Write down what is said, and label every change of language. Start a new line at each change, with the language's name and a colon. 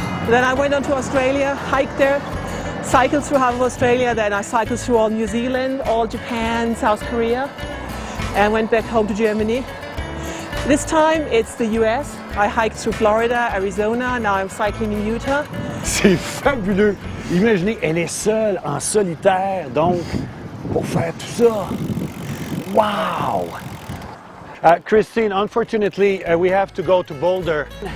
English: Then I went on to Australia, hiked there, cycled through half of Australia, then I cycled through all New Zealand, all Japan, South Korea, and went back home to Germany. This time it's the US. I hiked through Florida, Arizona, now I'm cycling in Utah.
French: C'est fabuleux. Imaginez, elle est seule, en solitaire, donc, pour faire tout ça.
English: Wow! Christine, unfortunately, we have to go to Boulder.